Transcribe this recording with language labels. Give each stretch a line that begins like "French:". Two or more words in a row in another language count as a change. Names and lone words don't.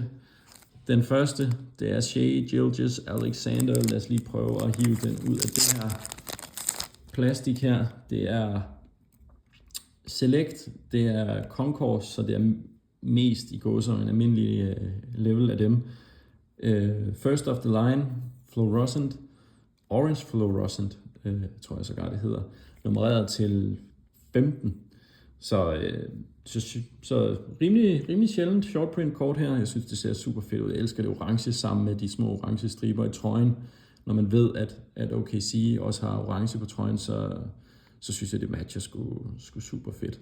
Danish: Den første, det er Shai Gilgeous-Alexander. Lad os lige prøve at hive den ud af det her plastik her. Det er Select, det er Concourse, så det er mest i gåsøjne almindelige level af dem.
English: First of the line, Fluorescent, Orange Fluorescent,
Danish: tror jeg sågar det hedder, nummereret til 15. Så rimelig sjældent
English: short print
Danish: kort her. Jeg synes, det ser super fedt ud. Jeg elsker det orange sammen med de små orange striber i trøjen. Når man ved, at OKC også har orange på trøjen, så synes jeg, det matcher sgu super fedt.